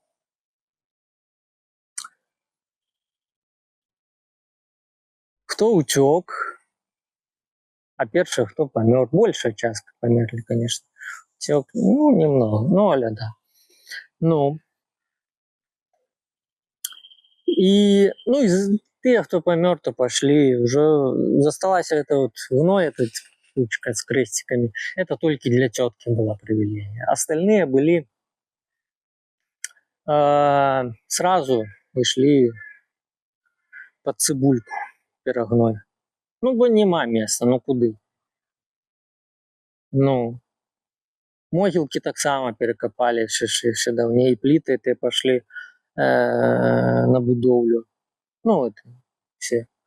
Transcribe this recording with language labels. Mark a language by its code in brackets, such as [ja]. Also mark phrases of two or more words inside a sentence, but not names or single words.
[be] Хто ўцёк, а першы, хто памёр. Большая частка памерлі, конечно. Уцёк, ну, немного, ну, але да. Ну, і, ну, і тыя, хто памёр, то пашлі. Ужо засталася [ru] это вот гной, эта кучка с крестиками. Это только для тётки была привилегия. Остальные были сразу вышли под цибульку перагной. [be] Ну, бо нема места, ну куды? Ну, могілкі таксама перакапалі яшчэ даўней, пліты ты пашлі на будоўлю. [ru] Ну, вот, все.